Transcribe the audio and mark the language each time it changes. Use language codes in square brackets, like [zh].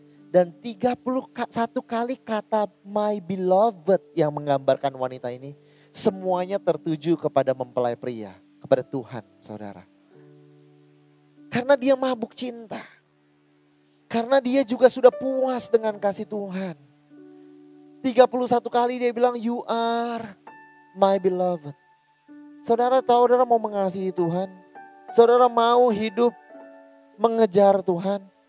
[id] Dan 31 kali kata my beloved yang menggambarkan wanita ini. Semuanya tertuju kepada mempelai pria. Kepada Tuhan, saudara. Karena dia mabuk cinta. Karena dia juga sudah puas dengan kasih Tuhan. 31 kali dia bilang, [en] you are my beloved. [id] Saudara tahu, saudara mau mengasihi Tuhan. Saudara mau hidup mengejar Tuhan.